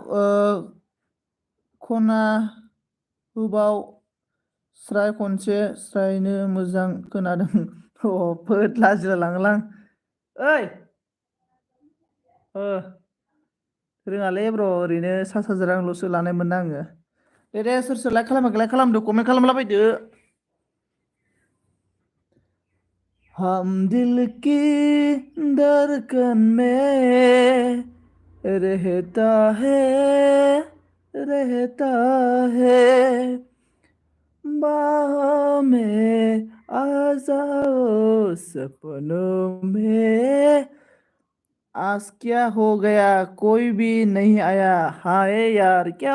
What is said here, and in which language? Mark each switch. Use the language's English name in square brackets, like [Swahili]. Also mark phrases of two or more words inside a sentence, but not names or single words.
[Bodo] खना होबाव स्राय खनसे स्रायनो मोजां खोनादों फोद लाजिला लाङोलां ओइ रोङालै ब्र ओरैनो सा साज्रां रांल'सो लानाय मोनना आङो दे सोर सोर लाइक खालामाखै लाइक खालामदो कमेन्ट खालामलाबायदो [Hindi] हम दिल की धड़कन में रहता है रहता है बाहों में आ जाओ सपनों में आज क्या हो गया कोई भी नहीं आया हाय यार क्या